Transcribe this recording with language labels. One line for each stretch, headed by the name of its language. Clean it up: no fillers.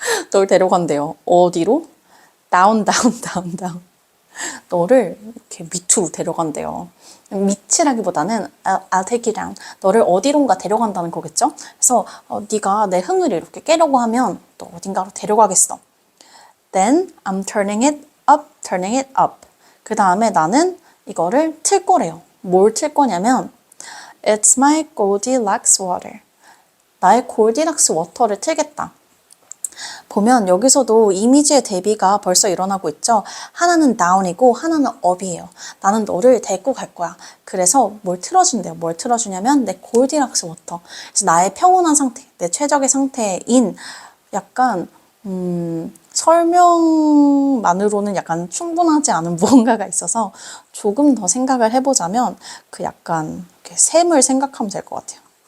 Korean: 널 데려간대요. 어디로?
English: down, down, down, down.
Korean: 너를 이렇게 밑으로 데려간대요. 밑이라기보다는
English: I'll take you down.
Korean: 너를 어디론가 데려간다는 거겠죠? 그래서 네가 내 흥을 이렇게 깨려고 하면 또 어딘가로 데려가겠어.
English: Then I'm turning it up, turning it up.
Korean: 그 다음에 나는 이거를 틀 거래요. 뭘 틀 거냐면
English: It's my Goldilocks water.
Korean: 나의 골디락스 워터를 틀겠다. 보면 여기서도 이미지의 대비가 벌써 일어나고 있죠. 하나는 down이고 하나는 up이에요. 나는 너를 데리고 갈 거야. 그래서 뭘 틀어준대요. 뭘 틀어주냐면 내 골디락스 워터. 그래서 나의 평온한 상태, 내 최적의 상태인 약간 설명만으로는 약간 충분하지 않은 무언가가 있어서 조금 더 생각을 해보자면 그 약간 샘을 생각하면 될 것 같아요.